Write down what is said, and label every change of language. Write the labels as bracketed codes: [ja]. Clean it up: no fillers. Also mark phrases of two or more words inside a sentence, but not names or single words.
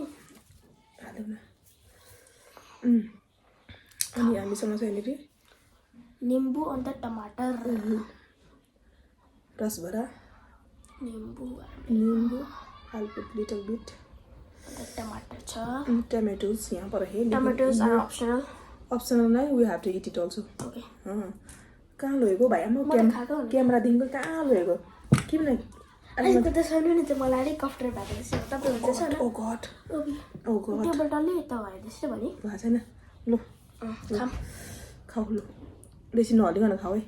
[ne] हालौँ न। अनि हामीसँग चाहिँ नि निम्बु अन्त टमाटर, रसभरा, निम्बु हल्का [en] little bit [ne] अन्त टमाटर छ। [hi] tomatoes यहाँ पर है। [en] Tomatoes are optional. Optional नै, we have to eat it also. Okay. [ne] कहाँ लगेको भाइ? म क्यामेरा दिनको कहाँ लगेको? किन नै? अहिले त त्यसैले नि त मलाई अलिक कफ्टर भएको जस्तो तपाईँ हुन्छ हैन? [en] oh God. [ne] त्यो बटलले यता भयो जस्तो भने भएको छैन। लु खाऊ लु, बेसी नहलिकन खाऊ है।